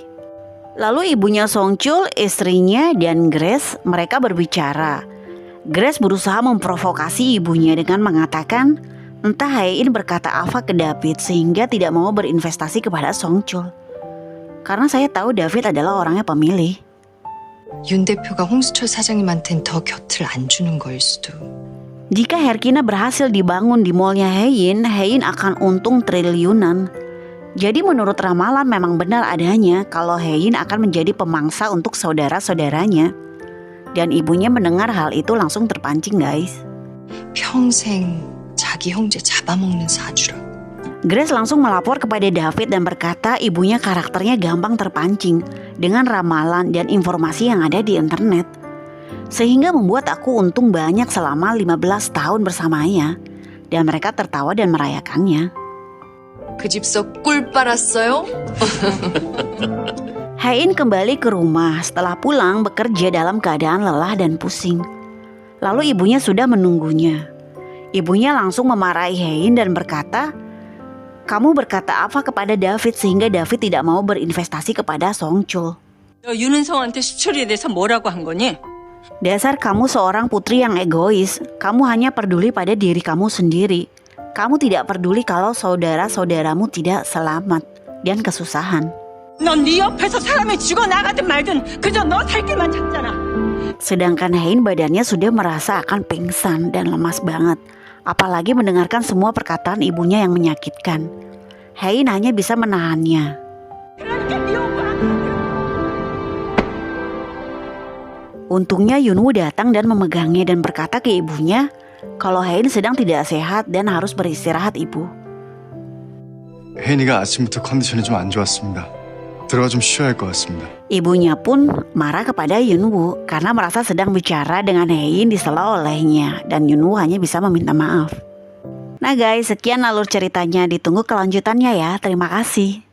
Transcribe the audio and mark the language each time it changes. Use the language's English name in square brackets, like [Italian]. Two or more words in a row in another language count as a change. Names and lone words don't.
[Indonesian] Lalu ibunya Songchul, istrinya dan Grace mereka berbicara. Grace berusaha memprovokasi ibunya dengan mengatakan entah Hein berkata apa ke David sehingga tidak mau berinvestasi kepada Songchul. Karena saya tahu David adalah orangnya pemilih. [Korean] 윤 대표가 홍수철 사장님한텐 더 곁을 안 주는 거일 수도. [Indonesian] Jika Herkina berhasil dibangun di mallnya Hein akan untung triliunan. Jadi menurut ramalan memang benar adanya kalau Hein akan menjadi pemangsa untuk saudara-saudaranya. Dan ibunya mendengar hal itu langsung terpancing guys. [Korean] 평생 자기 형제 잡아먹는 사주라. [Indonesian] Grace langsung melapor kepada David dan berkata ibunya karakternya gampang terpancing dengan ramalan dan informasi yang ada di internet. Sehingga membuat aku untung banyak selama 15 tahun bersamanya. Dan mereka tertawa dan merayakannya. [Korean] 그 집서 꿀 빨았어요? [Indonesian] Hein kembali ke rumah setelah pulang bekerja dalam keadaan lelah dan pusing. Lalu ibunya sudah menunggunya. Ibunya langsung memarahi Hein dan berkata, "Kamu berkata apa kepada David sehingga David tidak mau berinvestasi kepada Songchul? [Korean] 너 윤은성한테 수철이에 대해서 뭐라고 한 거니? [Indonesian] Dasar kamu seorang putri yang egois. Kamu hanya peduli pada diri kamu sendiri. Kamu tidak peduli kalau saudara-saudaramu tidak selamat dan kesusahan." [Korean] 넌 네 옆에서 사람이 죽어나가든 말든 그저 너 살 길만 찾잖아. [Indonesian] Sedangkan Hein badannya sudah merasa akan pingsan dan lemas banget. Apalagi mendengarkan semua perkataan ibunya yang menyakitkan. Hein hanya bisa menahannya. [Korean] 그러니까 네 오빠. [Indonesian] Untungnya Yunwoo datang dan memegangnya dan berkata ke ibunya kalau Hein sedang tidak sehat dan harus beristirahat ibu. [Korean] 혜인이가 아침부터 컨디션이 좀 안 좋았습니다. 들어가 좀 쉬어야 할 것 같습니다. [Indonesian] Ibunya pun marah kepada Yunwoo karena merasa sedang bicara dengan Hein disela olehnya dan Yunwoo hanya bisa meminta maaf. Nah guys, sekian alur ceritanya, ditunggu kelanjutannya ya. Terima kasih.